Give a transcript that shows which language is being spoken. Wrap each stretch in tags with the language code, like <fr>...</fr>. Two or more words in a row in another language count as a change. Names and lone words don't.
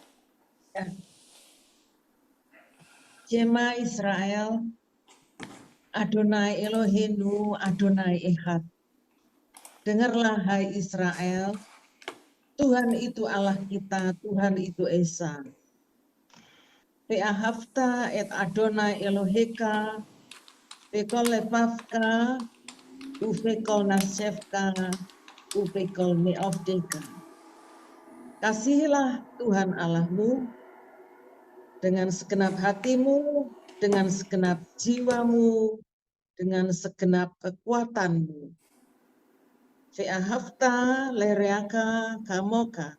<he>שמע ישראל, אדוני אלוהינו, אדוני אחד.</he> <id>Dengarlah hai Israel, Tuhan itu Allah kita, Tuhan itu Esa.</id> <he>ואהבת את אדוני אלוהיך, וכל לבבך, ובכל נפשך, ובכל מאודך.</he> <id>Kasihilah Tuhan Allahmu dengan segenap hatimu, dengan segenap jiwamu, dengan segenap kekuatanmu.</id> <he>ואהבת לרעך כמוך.</he>